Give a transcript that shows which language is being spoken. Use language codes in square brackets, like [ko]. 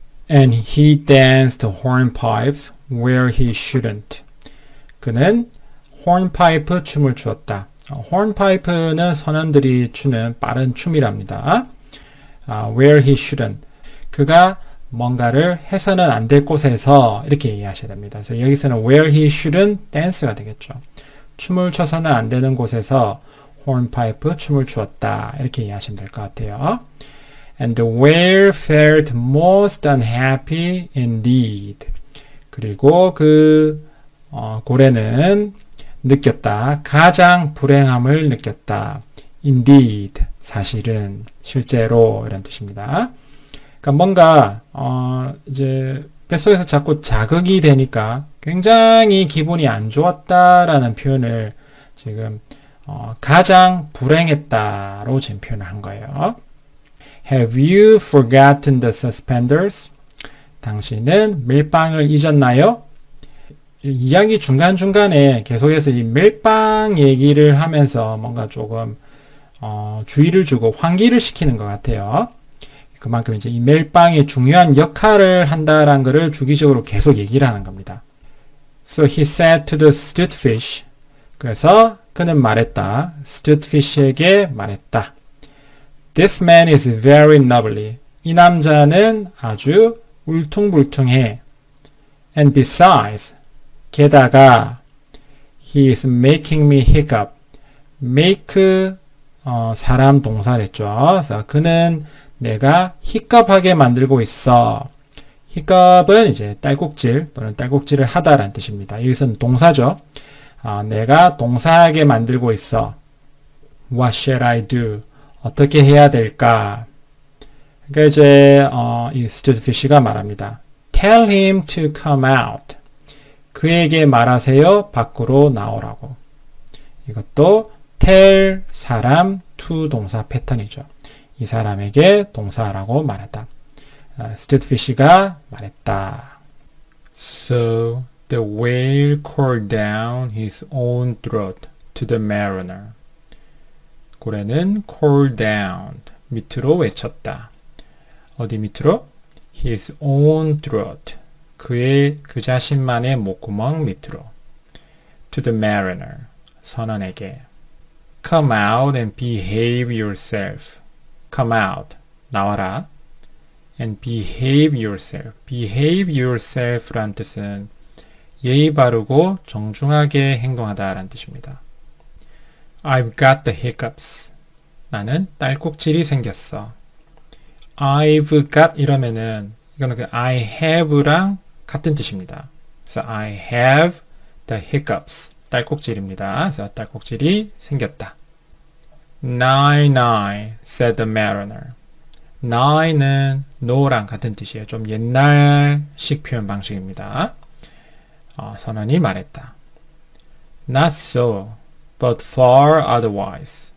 [en] And he danced hornpipes where he shouldn't. [ko] 그는 hornpipe 춤을 추었다. hornpipe는 선원들이 추는 빠른 춤이랍니다. [en] where he shouldn't. [ko] 그가 뭔가를 해서는 안 될 곳에서 이렇게 이해하셔야 됩니다. 그래서 여기서는 [en] where he shouldn't dance [ko] 가 되겠죠. 춤을 춰서는 안 되는 곳에서 hornpipe 춤을 추었다. 이렇게 이해하시면 될 것 같아요. [en] And the whale felt most unhappy indeed. [ko] 그리고 그 고래는 느꼈다. 가장 불행함을 느꼈다. Indeed. 사실은, 실제로 이런 뜻입니다. 그러니까 뭔가 이제 뱃속에서 자꾸 자극이 되니까 굉장히 기분이 안 좋았다라는 표현을 지금 가장 불행했다로 지금 표현을 한 거예요. [en] Have you forgotten the suspenders? [ko] 당신은 밀빵을 잊었나요? 이야기 중간중간에 계속해서 이 밀빵 얘기를 하면서 뭔가 조금 주의를 주고 환기를 시키는 것 같아요. 그만큼 이제 이 밀빵이 중요한 역할을 한다라는 것을 주기적으로 계속 얘기를 하는 겁니다. [en] So he said to the stute fish. [ko] 그래서 그는 말했다. stute fish에게 말했다. [en] This man is very nubbly. [ko] 이 남자는 아주 울퉁불퉁해. [en] And besides, [ko] 게다가 [en] he is making me hiccup. [ko] make 사람 동사랬죠. 그래서 그는 내가 히컵하게 만들고 있어. 히컵은 이제 딸꾹질 또는 딸꾹질을 하다라는 뜻입니다. 여기서는 동사죠. 내가 동사하게 만들고 있어. [en] What shall I do? [ko] 어떻게 해야 될까? 그러니까 이제 이 스튜드 피쉬가 말합니다. [en] Tell him to come out. [ko] 그에게 말하세요. 밖으로 나오라고. 이것도 tell 사람 to 동사 패턴이죠. 이 사람에게 동사라고 말했다. 스튜드 피쉬가 말했다. [en] So the whale called down his own throat to the mariner. [ko] 고래는 called down, 밑으로 외쳤다. 어디 밑으로? [en] His own throat, [ko] 그 자신만의 목구멍 밑으로. [en] To the mariner, [ko] 선원에게. [en] Come out and behave yourself. Come out, [ko] 나와라. [en] And behave yourself. [ko] behave yourself 란 뜻은 예의 바르고 정중하게 행동하다 라는 뜻입니다. [en] I've got the hiccups. [ko] 나는 딸꾹질이 생겼어. [en] I've got [ko] 이러면은 이거는 그 I have랑 같은 뜻입니다. 그래서 [en] I have the hiccups. [ko] 딸꾹질입니다. 그래서 딸꾹질이 생겼다. [en] Nine, said the mariner. [ko] Nine은 no랑 같은 뜻이에요. 좀 옛날식 표현 방식입니다. 선원이 말했다. [en] Not so, but far otherwise.